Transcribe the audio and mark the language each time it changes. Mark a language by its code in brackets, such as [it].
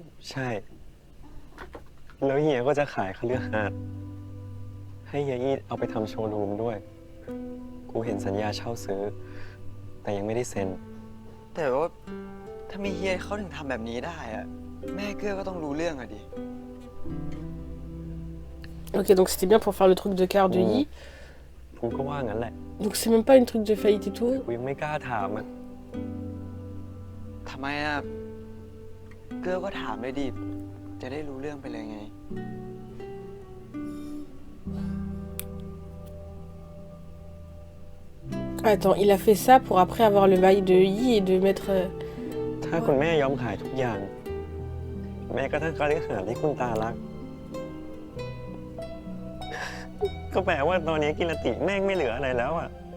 [th] ใช่ แล้วเฮียก็จะขายคฤหาสน์ให้เฮียอี้เอาไปทำโชว์รูมด้วย กูเห็นสัญญาเช่าซื้อ แต่ยังไม่ได้เซ็น แต่ว่าถ้ามีเฮียเขาถึงทำแบบนี้ได้อะแม่เกลือก็ต้องรู้เรื่องอะดิ [fr] Ok, donc c'était bien pour faire le truc de quart de Yi. [th] กูก็ว่างั้นแหละ [fr] Donc c'est même pas une truc de faillite et tout. [th] กูยังไม่กล้าถามอ่ะ ทำไมอะเกลือก็ถามเลยดิ จะได้รู้เรื่องไปเลยไง [fr] Attends, il a fait ça pour après avoir le bail de Yi et de mettre... [th] ถ้าคุณแม่ยอมขายทุกอย่าง แม่ก็ทั้งคฤหาสน์ที่คุณตารัก ก็แปลว่าตอนนี้กิรติแม่งไม่เหลืออะไรแล้วอ่ะ